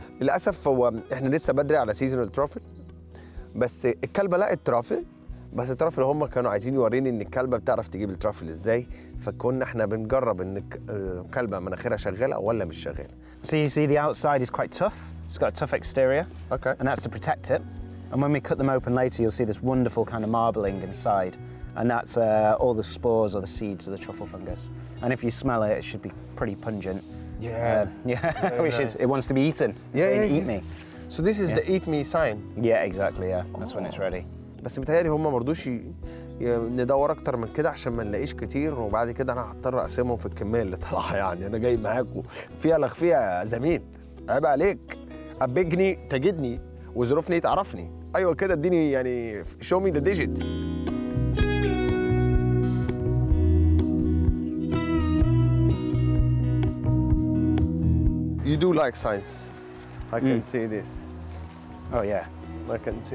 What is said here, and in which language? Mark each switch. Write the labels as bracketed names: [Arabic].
[Arabic] للأسف هو احنا لسه بدري على سيزون الترافل، بس الكلبة لقت ترافل، بس الترافل هم كانوا عايزين يوريني ان الكلبة بتعرف تجيب الترافل ازاي، فكنا احنا بنجرب ان الكلبة مناخيرها شغالة ولا مش شغالة. [English] So you see the outside is quite tough. It's got a tough exterior. Okay. And that's to protect it. And when we cut them open later, you'll see this wonderful kind of marbling inside. And that's all the spores or the seeds of the truffle fungus. And if you smell it, it should be pretty pungent. Yeah. Which is, it wants to be eaten. It's saying, eat me. So this is the eat me sign. Yeah, exactly, yeah. That's when it's ready. [Arabic] بس متهيألي هم ما رضوش ندور اكتر من كده عشان ما نلاقيش كتير، وبعد كده انا هضطر اقسمهم في الكميه اللي طالعه. يعني انا جاي معاكم فيها لخفيها يا زميل، عيب عليك، ابجني تجدني وظروفني تعرفني. ايوه كده اديني يعني [English] show me the digit. You do like science. I can see this. Oh yeah. I can see.